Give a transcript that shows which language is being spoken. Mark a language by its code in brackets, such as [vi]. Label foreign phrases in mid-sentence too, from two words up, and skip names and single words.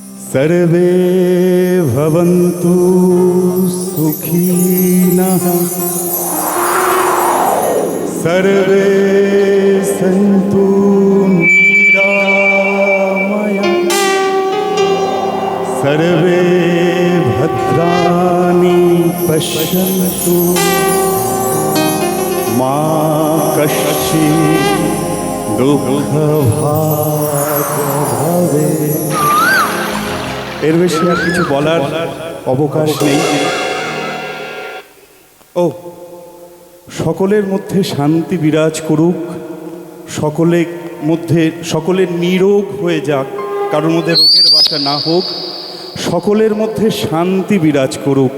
[sa] सर्वे भवन्तु सुखिनः सर्वे सन्तु निरामया सर्वे भद्राणि पश्यन्तु मा कश्चित् दुःखभाग हवे। [bn] এর বেশি আর কিছু বলার অবকাশ নেই। ও সকলের মধ্যে শান্তি বিরাজ করুক, সকলের মধ্যে সকলের নিরোগ হয়ে যাক, কারোর মধ্যে রোগের বাসা না হোক, সকলের মধ্যে শান্তি বিরাজ করুক।